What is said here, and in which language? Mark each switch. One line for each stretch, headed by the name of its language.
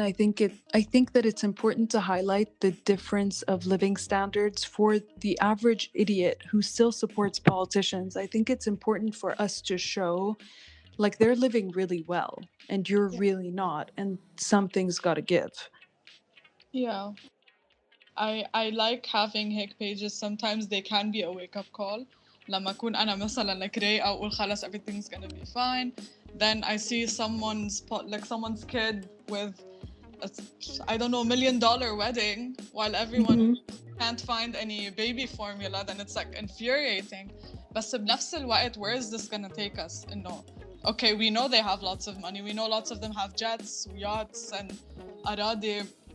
English: I think that it's important to highlight the difference of living standards for the average idiot who still supports politicians. I think it's important for us to show like they're living really well and you're really not, and something's got to give. Yeah. I like having
Arabic: هيك
English: pages. Sometimes they can be a wake up call.
Arabic: لما أكون أنا مثلا like رايقة وأقول خلاص
English: everything's gonna be fine. Then I see someone's kid with a, I don't know, $1 million wedding while everyone can't find any baby formula. Then it's like infuriating.
Arabic: بس بنفس الوقت,
English: where is this gonna take us?
Arabic: إنه
English: okay, we know they have lots of money. We know lots of them have jets, yachts, and
Arabic: أراضي.